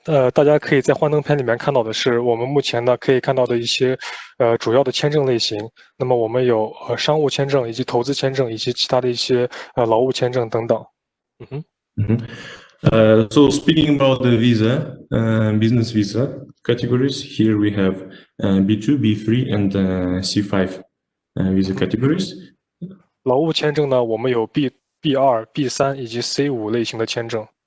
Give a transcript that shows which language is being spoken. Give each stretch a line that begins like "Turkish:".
Chinese: 大家可以在幻灯片里面看到的是，我们目前呢可以看到的一些主要的签证类型。那么我们有商务签证以及投资签证以及其他的一些劳务签证等等。
English: So speaking about the visa, business visa categories, here we have B2, B3, and C5 visa categories.
Chinese: 劳务签证呢，我们有 B2、B3 以及 C5 类型的签证。